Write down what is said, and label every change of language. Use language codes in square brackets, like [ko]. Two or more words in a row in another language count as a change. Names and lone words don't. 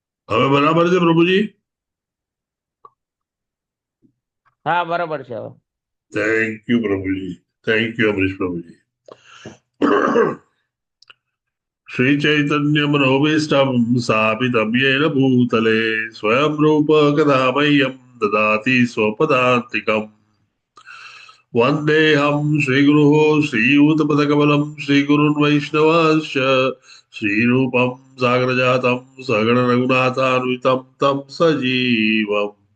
[gu] હવે બરાબર છે પ્રભુજી? હા બરાબર છે હવે. [en] thank you [gu] પ્રભુજી, [en] thank you [gu] અમરીશ પ્રભુજી. [sa] श्री चैतन्य मनोभीष्टं स्थापितं येन भूतले स्वयं रूप कदा मह्यं ददाति स्वपदान्तिकम् वन्देऽहं श्रीगुरुः श्रीयुतपदकमलं श्रीगुरुन् वैष्णवांश्च श्रीरूपं सागरजातं सगण रघुनाथान्वितं तं सजीवम्